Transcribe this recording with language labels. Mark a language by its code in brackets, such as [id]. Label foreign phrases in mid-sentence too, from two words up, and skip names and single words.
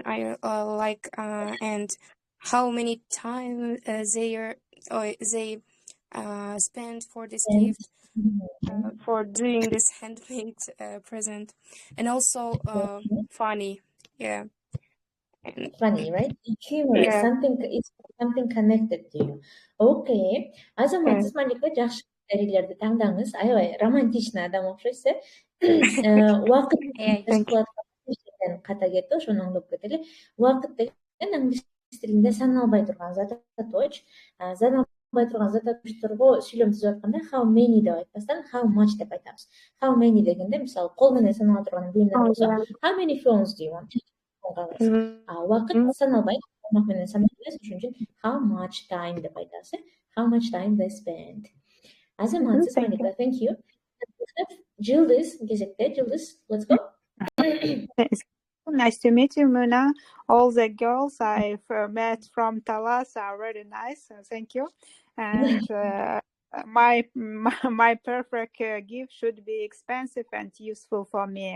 [en] I like and how many time they spend for this gift, for doing this handmade present, and also funny, yeah. And funny, right? Humor, yeah. something connected to you. Okay. [ky] Азаматсыз Малика, жакшы критерийлерди таңдаңыз. Аябай романтичный адам окшойсуз. Убакыт ката кетти, ошону оңдоп кетели. Убакыт деген англис тилинде саналбай турган зат аточ. Саналбай турган зат аточторго сүйлөм түзүп атканда [en] how many [ky] деп айтпастан [en] how much [ky] деп айтабыз. [en] How many [ky] дегенде мисалы кол менен санала турган буюмдар болсо [en] how many phones do you want? [ky] Убакыт саналбай, тамак менен саналбайбыз, ошон үчүн [en] how much time [ky] деп айтабыз. [en] How much time they spend. [ky] Азаматсыз Малика, [en] thank you. [ky] Жылдыз кезекте. Жылдыз, [en] let's go. Nice to meet you, Muna. All the girls I've met from Talas are really nice. Thank you. And my perfect gift should be expensive and useful for me.